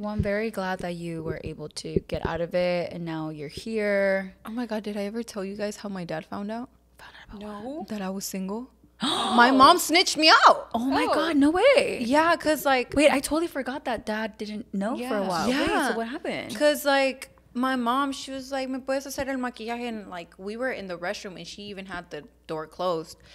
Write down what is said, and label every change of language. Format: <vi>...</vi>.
<en>Well, I'm very glad that you were able to get out of it and now you're here. Oh my God, did I ever tell you guys how my dad found out? No. That I was single. My mom snitched me out. Oh my God, no way. Yeah, because like... Wait, I totally forgot that dad didn't know for a while. Yeah. Wait, so what happened? Because like my mom, she was like,</en> <es>¿me puedes hacer el maquillaje?</es> <en>And like we were in the restroom and she even had the door closed.</en>